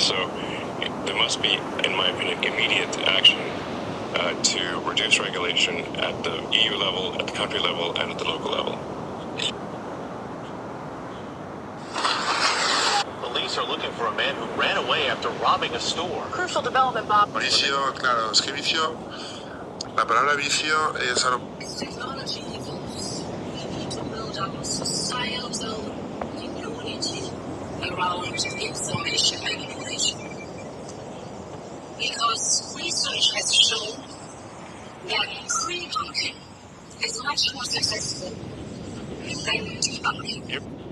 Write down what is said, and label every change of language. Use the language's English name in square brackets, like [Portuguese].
[English] So there must be, in my opinion, immediate action to reduce regulation at the EU level, at the country level, and at the local level. Police Police are looking for a man who ran away after robbing a store. Crucial development, Bob. [Spanish] Vicio, claro, es que vicio, la palabra vicio es algo... [English] As technology evolves, we need to build up societal immunity around information manipulation. Because research has shown that pre-bunking is much more successful than debunking.